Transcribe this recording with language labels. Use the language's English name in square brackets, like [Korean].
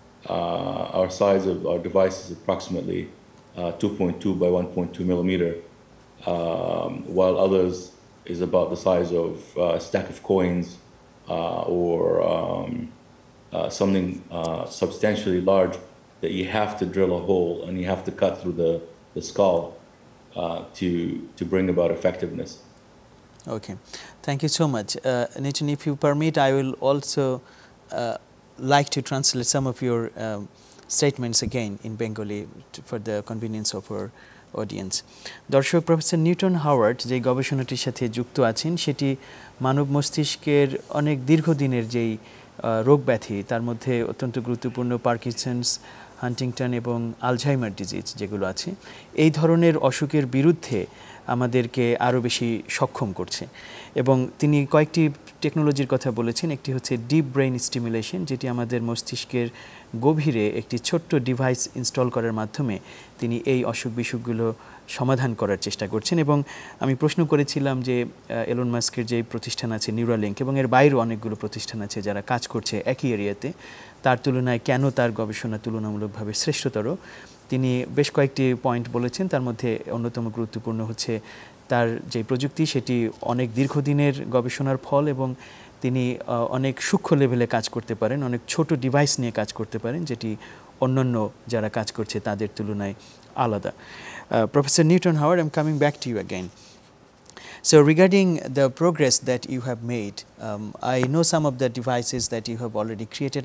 [English] Our size of our device is approximately 2.2 by 1.2 millimeter, while others is about the size of a stack of coins or something substantially large that you have to drill a hole and you have to cut through the skull to bring about effectiveness. Okay, thank you so much. Nitin, if you permit, I will also like to translate some of your statements again in Bengali for the convenience of our audience. [Bangla] দর্শক, professor Newton Howard যে গবেষণাটির সাথে যুক্ত আছেন সেটি মানব মস্তিষ্কের অনেক দীর্ঘদিনের যেই রোগ ব্যাধি তার মধ্যে অত্যন্ত গুরুত্বপূর্ণ পার্কিনসন্স, হান্টিংটন এবং আলঝাইমার ডিজিজ যেগুলো আছে, এই ধরনের অসুখের বিরুদ্ধে আমাদেরকে আরও বেশি সক্ষম করছে। এবং তিনি কয়েকটি টেকনোলজির কথা বলেছেন। একটি হচ্ছে ডিপ ব্রেইন স্টিমুলেশন, যেটি আমাদের মস্তিষ্কের গভীরে একটি ছোট্ট ডিভাইস ইনস্টল করার মাধ্যমে তিনি এই অসুখ বিসুখগুলো সমাধান করার চেষ্টা করছেন। এবং আমি প্রশ্ন করেছিলাম যে এলন মাস্কের যে প্রতিষ্ঠান আছে নিউরালিঙ্ক এবং এর বাইরেও অনেকগুলো প্রতিষ্ঠান আছে যারা কাজ করছে একই এরিয়াতে, তার তুলনায় কেন তার গবেষণা তুলনামূলকভাবে শ্রেষ্ঠতর। তিনি বেশ কয়েকটি পয়েন্ট বলেছেন, তার মধ্যে অন্যতম গুরুত্বপূর্ণ হচ্ছে তার যে প্রযুক্তি সেটি অনেক দীর্ঘদিনের গবেষণার ফল এবং তিনি অনেক সূক্ষ্ম লেভেলে কাজ করতে পারেন, অনেক ছোট ডিভাইস নিয়ে কাজ করতে পারেন, যেটি অন্যান্য যারা কাজ করছে তাদের তুলনায় আলাদা। [English] Professor Newton Howard, I'm coming back to you again. So regarding the progress that you have made, I know some of the devices that you have already created.